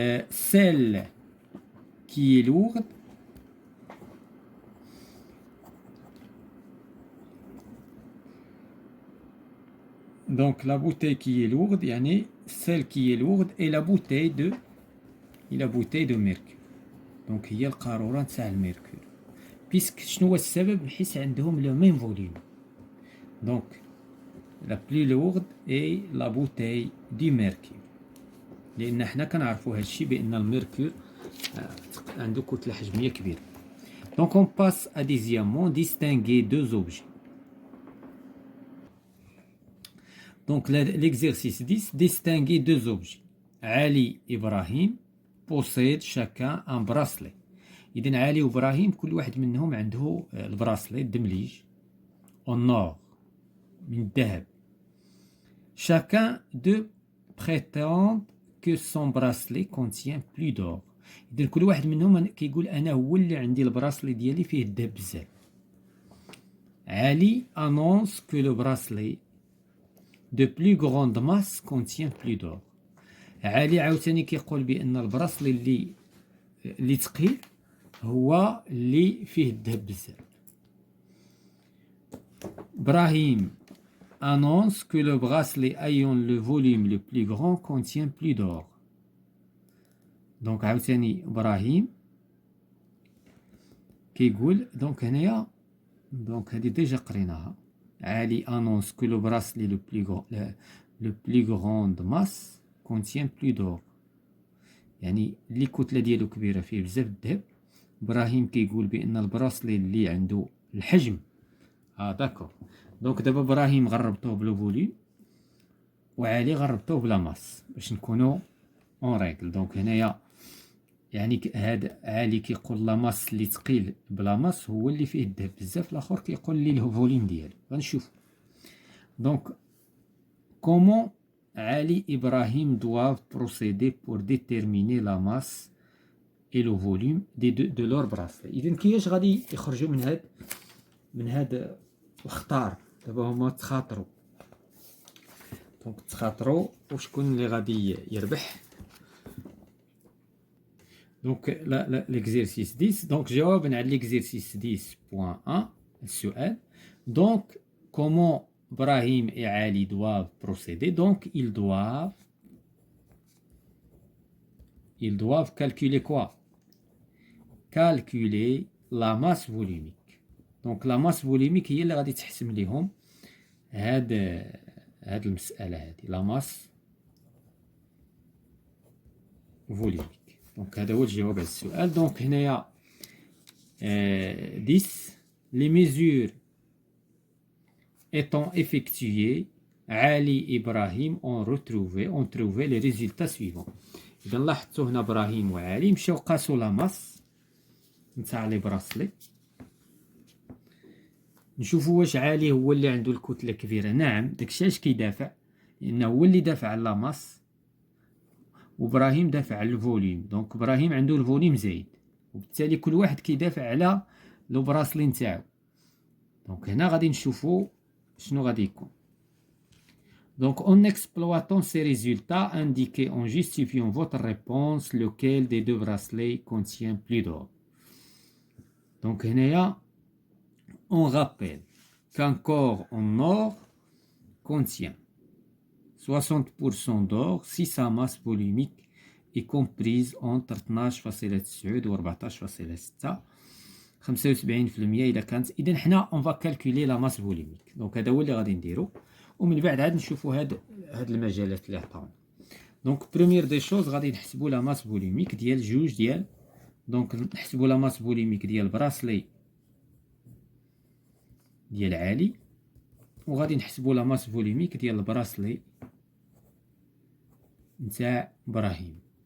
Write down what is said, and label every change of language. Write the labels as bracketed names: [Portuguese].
[French] Celle qui est lourde donc la bouteille qui est lourde [Arabic] يعني [French] celle qui est lourde et la bouteille de mercure. [Arabic] donc هي القارورة نتاع الميركور بيسك شنو هو السبب؟ حيت عندهم لو ميم فوليوم. donc la plus lourde est la bouteille du mercure لان حنا كنعرفوا هادشي بان الميركور عنده كتله حجميه كبيره. [French] donc on passe à deuxièmement distinguer deux objets. donc l'exercice 10 distinguer deux objets. Ali Ibrahim possèdent chacun un bracelet. [Arabic] اذا علي وابراهيم كل واحد منهم عنده البراسلي الدمليج [French] en or [Arabic] من الذهب. [French] chacun d'eux prétend que son bracelet contient plus d'or. [Arabic] إذن كل واحد منهم كيقول أنا هو اللي عندي البراسلي ديالي فيه الذهب بزاف. [French] علي annonce que le bracelet de plus grande masse contient plus d'or. [Arabic] علي عاوتاني كيقول بأن البراسلي اللي ثقيل هو اللي فيه الذهب بزاف. [French] إبراهيم annonce que le bracelet ayant le volume le plus grand contient plus d'or. [Arabic] donc عاوتاني إبراهيم كيقول donc هنايا donc هذه ديجا قريناها. [French] علي annonce que le bracelet le plus grande masse contient plus d'or [Arabic] يعني اللي الكتلة ديالو كبيرة فيه بزاف الذهب. إبراهيم كيقول بأن البراسلي اللي عنده الحجم داكور. دونك دابا إبراهيم غربطوه بلو فوليوم وعلي غربطوه بلا ماس باش نكونو اون ريغل. دونك هنايا يعني هذا علي كيقول لا ماس اللي ثقيل بلا ماس هو اللي فيه الذهب بزاف، الاخر كيقول لي الفوليوم ديالو. غنشوف [French] دونك كومون علي إبراهيم doivent procéder pour déterminer la masse et le volume de leur bracelet. [Arabic] إذن كيفاش غادي يخرجوا من هاد الخطار؟ دابا هما تخاطروا دونك تخاطروا وشكون اللي غادي يربح. دونك [French] l'exercice 10 [Arabic] دونك جوابنا على [French] l'exercice 10.1 [Arabic] السؤال. [French] دونك comment Brahim et Ali doivent procéder. Donc ils doivent calculer quoi? Calculer la masse volumique. [Arabic] Donc la masse volumique هي اللي غادي تحسم ليهم هاد المسألة هادي la masse volumique. Donc هذا هو الجواب على السؤال. [French] Donc [Arabic] هنايا [French] 10 les mesures étant effectuées, Ali et Ibrahim ont trouvé les résultats suivants. [Arabic] إذا لاحظتوا هنا إبراهيم وعلي مشاو قاسوا لا ماس نتاع لي براسلي. نشوفوا واش علي هو اللي عنده الكتلة كبيرة. نعم داكشي علاش كيدافع، لأنه هو اللي دافع على لا ماس وإبراهيم دافع على الفوليوم. دونك إبراهيم عنده الفوليوم زايد وبالتالي كل واحد كيدافع على لو براسلي نتاعو. دونك هنا غادي نشوفو شنو غادي يكون. [French] Donc, en exploitant ces résultats, indiquez en justifiant votre réponse lequel des deux bracelets contient plus d'or. Donc, on rappelle qu'un corps en or contient 60% d'or si sa masse volumique est comprise entre 12.9 و 14.6. [Arabic] 75% إذا كانت. إذا حنا [French] on va calculer la masse volumique. [Arabic] Donc هذا هو اللي غادي نديرو، ومن بعد عاد نشوفوا هاد المجالات اللي عطاونا. دونك بروميير دي شوز غادي نحسبوا لا ماس فوليميك ديال جوج ديال. دونك نحسبوا لا ماس فوليميك ديال براسلي ديال علي، وغادي نحسبوا لا ماس فوليميك ديال البراسلي نتاع ابراهيم.